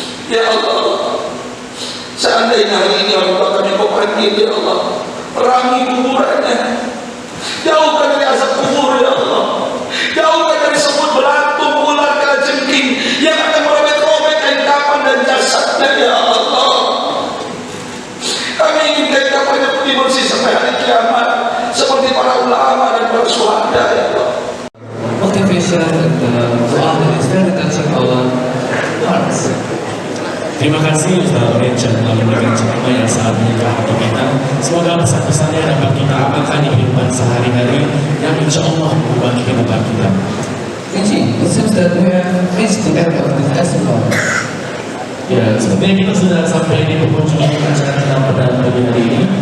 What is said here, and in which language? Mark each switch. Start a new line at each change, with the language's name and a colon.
Indonesian: Ya Allah, seandainya hari ini orang tua kami Kau panggil, ya Allah, perangi kuburannya, jauhkan dari azab kubur, ya Allah, jauhkan dari semut belatung, ular, kalajengking yang akan merobek-robek kain kapan dan jasadnya, ya Allah. Kami ingin kain kapannya putih bersih sampai hari kiamat, seperti para ulama dan para syuhada, ya Allah.
English: Motivation and doa is very touching our hearts.
Indonesian: Terima kasih Ustaz Richard telah memberikan ceramah yang sangat menyentuh hati kita. Semoga pesan-pesannya dapat kita amalkan di kehidupan sehari-hari yang insya Allah mengubah kehidupan kita.
English: It seems that we have reached the end of this festival.
Indonesian: Ya, sepertinya kita sudah sampai di penghujung acara kita pada pagi hari ini.